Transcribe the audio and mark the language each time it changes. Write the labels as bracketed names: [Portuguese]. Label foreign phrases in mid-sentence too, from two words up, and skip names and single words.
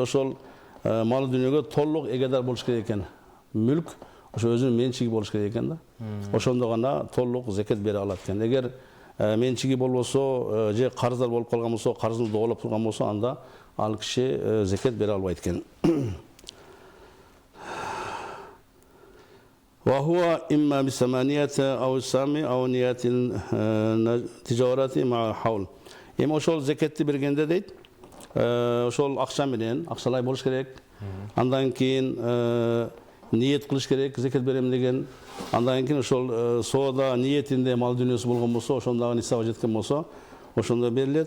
[Kyrgyz] Ошол мал дүнүйөгө толук эгедер болуш керек экен. Мүлк ошо өзүнүн менчиги болуш керек экен да. Ошондо гана толук зекет бере алат экен. Эгер менчиги болбосо, же карыздар болуп калган болсо, карызын доолоп турган болсо, анда ал киши зекет бере албайт экен. [Arabic] وهو إما بثمنية أو سوم أو نية تجارة مع حول. [Kyrgyz] Эми ошол зекетти бергенде дейт, ошол акча менен, акчалай болуш керек. Андан кийин ниет кылыш керек, зекет берем деген. Андан кийин ошол соода ниетинде мал дүнүйөсү болгон болсо, ошондагы нисаба жеткен болсо, ошондо берилет.